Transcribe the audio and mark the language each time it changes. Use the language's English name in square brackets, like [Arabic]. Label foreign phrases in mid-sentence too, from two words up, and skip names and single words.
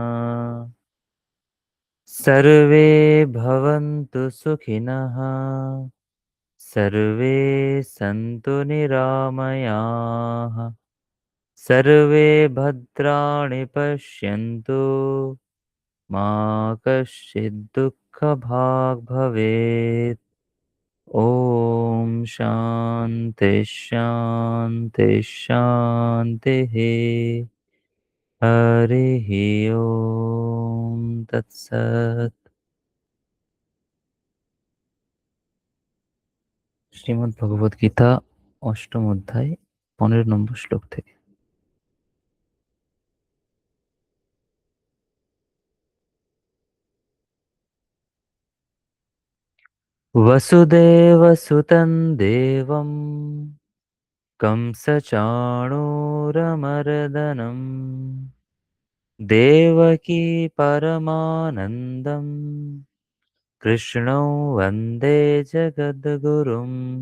[Sanskrit] सर्वे भवन्तु सुखिनः सर्वे सन्तु निरामयाः सर्वे भद्राणि पश्यन्तु मा कश्चित् दुःखभाग् भवेत्। ॐ शान्ति शान्ति शान्तिः। हरिः ओम् तत्सत्। [Bangla] শ্রীমদ্ ভগবদ গীতা অষ্টম অধ্যায় 15 নম্বর শ্লোক থেকে। [Sanskrit] वसुदेवसुतं देवं कंसचाणूरमर्दनम् देवकी परमानन्दम् कृष्णौ वन्दे जगद्गुरुम्।